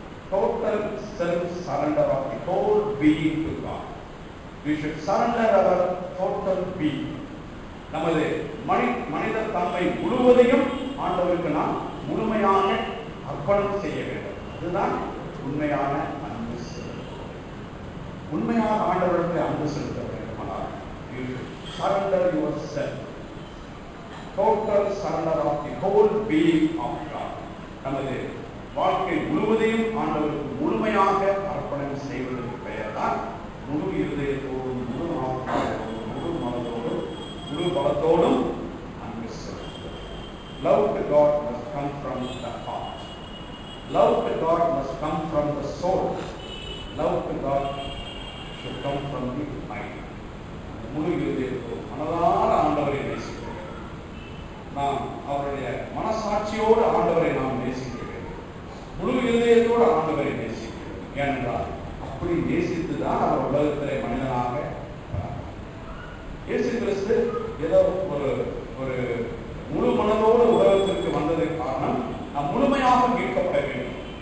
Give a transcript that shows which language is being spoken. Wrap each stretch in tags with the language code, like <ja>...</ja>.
<en>Total self-surrender of the whole being to God. We should surrender our total being.</en> <ta>நமது மனித தன்மை முழுவதையும் ஆண்டவருக்கு நாம் முழுமையான அர்ப்பணம் செய்ய வேண்டும். அதுதான் உண்மையான அன்பு செலுத்துவது. உண்மையான ஆண்டவருக்கு அன்பு செலுத்த வேண்டுமானால்</ta> <en>you should surrender yourself. Total surrender of the whole being of God.</en> <ta>நமது வாழ்க்கை முழுவதையும் ஆண்டவருக்கு முழுமையாக அர்ப்பணம் செய்வதற்கு பெயர் தான் முழு இருதயத்தோடும், முழு ஆத்மாவோடும், முழு மனதோடும், முழு பலத்தோடும் அன்பு செலுத்துவது.</ta> <en>Love to God must come from the heart. Love to God must come from the soul. Love to God should come from the mind.</en> <ta>முழு இருதயத்தோடு மனதார ஆண்டவரை நேசிக்க வேண்டும். நாம் அவருடைய மனசாட்சியோடு ஆண்டவரை நாம் நேசிக்க வேண்டும். முழு இருதயத்தோடு ஆண்டவரை நேசிக்க வேண்டும். ஏனென்றால் அப்படி நேசித்துதான் அவர் உலகத்திலே மனிதனாக இயேசு கிறிஸ்து ஏதோ ஒரு முழு மனதோடு உலகத்திற்கு வந்ததற்கு காரணம் நாம் முழுமையாக மீட்கப்பட வேண்டும்.</ta>